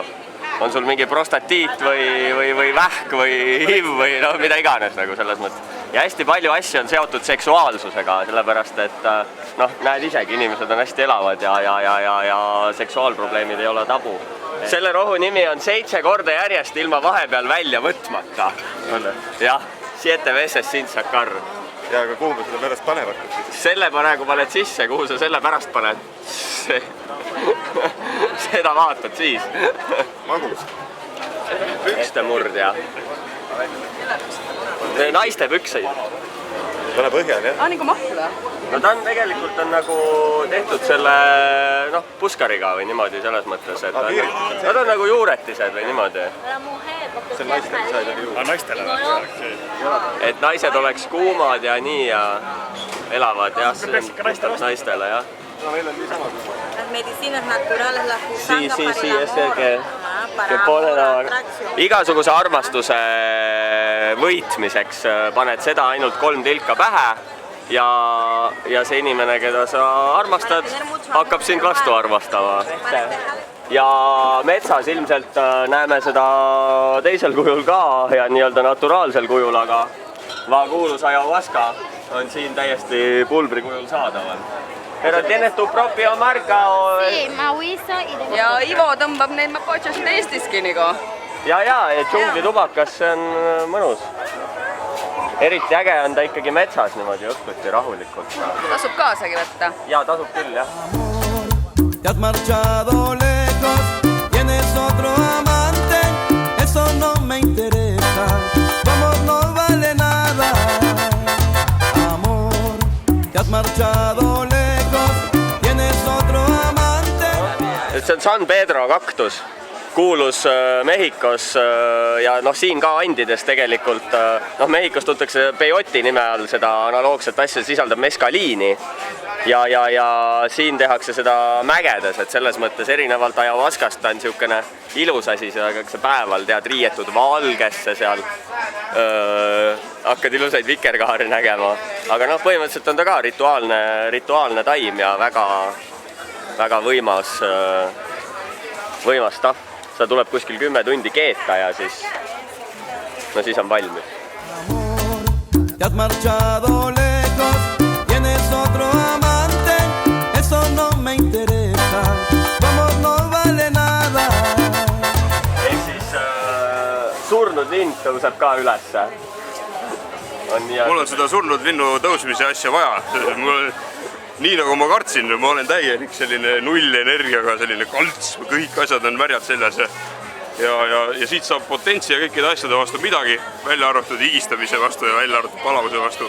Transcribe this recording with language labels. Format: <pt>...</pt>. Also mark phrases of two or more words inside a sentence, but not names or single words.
<et>On sul mingi prostatiit või vähk või HIV või mida iganes nagu selles mõttes. Ja hästi palju asju on seotud seksuaalsusega, sellepärast et näed isegi, inimesed on hästi elavad ja seksuaalprobleemid ei ole tabu. selle rohu nimi on 7 korda järjest ilma vahepeal välja võtmata.</et> <es>Jah, 7 veces sin sacar.</es> <et>Ja aga kuhu me seda pärast panevad? Selle praegu paned sisse, kuhu sa selle pärast paned? Seda vaatad siis. Magus. Pükste murdja. Naiste pükseid. Pane põhjal, jah? Nagu mahla. No ta on tegelikult nagu tehtud selle puskariga või niimoodi selles mõttes, et nad on nagu juuretised või niimoodi. See naistele said oli juurde. Naistele. Et naised oleks kuumad ja nii ja elavad, jah, see on naistele, jah. No meil on nii sama.</et> <es>Las medicinas naturales las usamos para el amor,</es> <et>igasuguse armastuse võitmiseks paned seda ainult 3 tilka pähe ja see inimene, keda sa armastad, hakkab sind vastu armastama. Ja metsas ilmselt näeme seda teisel kujul ka ja nii-öelda naturaalsel kujul, aga kuulus ayahuasca on siin täiesti pulbri kujul saadaval.</et> <es>Pero tienes tu propio marca o... Sí, Mauricio y de...</es> <et>Ja Ivo tõmbab neid mapootšosid Eestiski nagu. Ja, džunglitubakas, see on mõnus. Eriti äge on ta ikkagi metsas niimoodi õhtuti rahulikult. Tasub kaasagi võtta. Ja, tasub küll, jah.</et> <es>Te has marchado lejos, tienes otro amante, eso no me interesa, tu amor no vale nada. Amor, te has marchado lejos, tienes otro amante.</es> <et>See on San Pedro kaktus, kuulus Mehhikos ja siin ka Andides tegelikult, Mehhikos tuntakse peyoti nime all seda analoogset asja, sisaldab meskaliini ja siin tehakse seda mägedes, et selles mõttes erinevalt ayahuascast ta on niisugune ilus asi, aga see päeval tead riietud valgesse seal, hakkad ilusaid vikerkaari nägema, aga põhimõtteliselt on ta ka rituaalne taim ja väga võimas tahv. Seda tuleb kuskil 10 tundi keeta ja siis on valmis.</et> <es>Te has marchado lejos, tienes otro amante, eso no me interesa, tu amor no vale nada.</es> <et>Ehk siis surnud lind tõuseb ka ülesse. Mul on seda surnud linnu tõusmise asja vaja. Nii nagu ma kartsin, ma olen täielik selline nullenergiaga, selline kalts, kõik asjad on märjad seljas ja siit saab potentsi ja kõikide asjade vastu midagi, välja arvatud higistamise vastu ja välja arvatud palavuse vastu.</et>